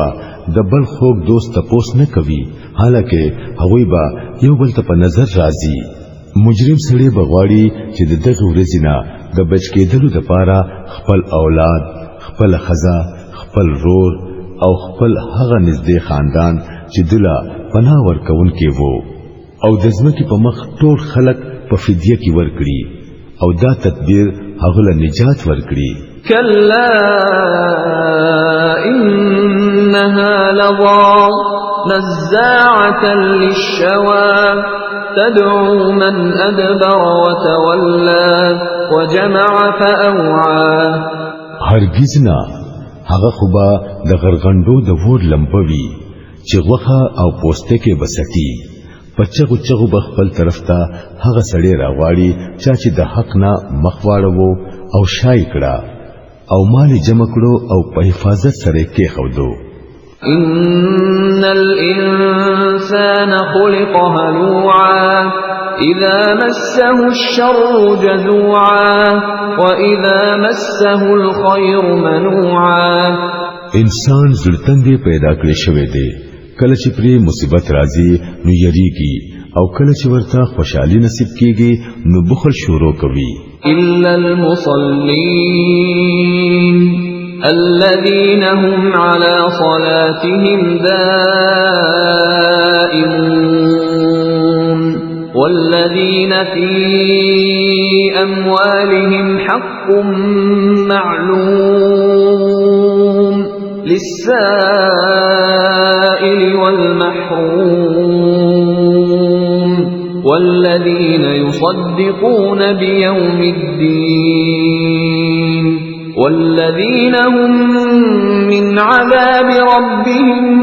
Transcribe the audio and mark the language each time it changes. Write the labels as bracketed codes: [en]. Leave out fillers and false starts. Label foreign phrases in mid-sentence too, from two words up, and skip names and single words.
[ps] د بل خوږ دوست تپوس نه کوي حالکه هغوی با یو بل ته په نظر راځي مجرم سړی بغواړي چې د دغه ورځې نه د بچ کېدلو لپاره خپل اولاد خپل خزا خپل رور او خپل هغه نږدې خاندان چې دلا پناه ورکون کې وو او د ځمکې په مخ ټول خلق په فدیه کې ورکړي او دا تدبیر هغه له نجات ورکړي [ar] كلا إنها لظى نزاعة للشوى تدعو من أدبر وتولى وجمع فأوعى [ps] هرگز نه هغه خوبا د غرغندو د ور لمبوي چې غوخه او پوسټه کې بسټي پچغو چغو بخپل طرف ته هغه سړی راغواړي چې د حق نه مخواړو او شای کړه او مال جمع کړو او په حفاظت سره کې خودو [ar] إن الإنسان خلق هلوعا إذا مسه الشر جزوعا وإذا مسه الخير منوعا [ps] انسان زړتندې پیدا کړی شوی دی کله چې پری مصیبت راځي نو یریږي او کله چې ورته خوشحالي نصیب کیږي نو بخل شروع کوي [ar] إلا المصلين الذين هم على صلاتهم دائمون والذين في أموالهم حق معلوم للسائل والمحروم والذين يصدقون بيوم الدين والذين هم من عذاب ربهم